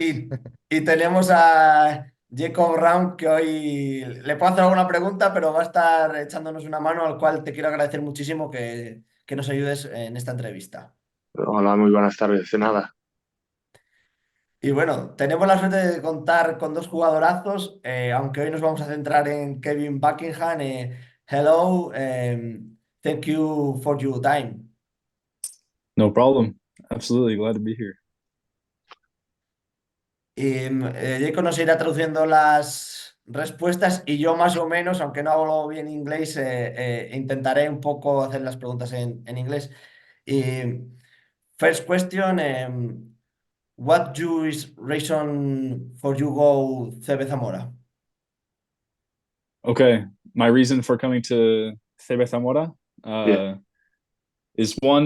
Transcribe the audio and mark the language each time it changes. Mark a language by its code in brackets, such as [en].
[es] Y, y tenemos a Jacob Round, que hoy le puedo hacer alguna pregunta, pero va a estar echándonos una mano, al cual te quiero agradecer muchísimo que nos ayudes en esta entrevista. Hola, muy buenas tardes. De nada. Y bueno, tenemos la suerte de contar con dos jugadorazos, aunque hoy nos vamos a centrar en Kevin Buckingham. [en] Hello, thank you for your time. No problem. Absolutely glad to be here. [es] Y Jacob nos irá traduciendo las respuestas y yo más o menos, aunque no hablo bien inglés, intentaré un poco hacer las preguntas en inglés. [en] Y first question, what you is reason for you go CB Zamora? Okay, my reason for coming to Zamora [es] Bien. [en] is one.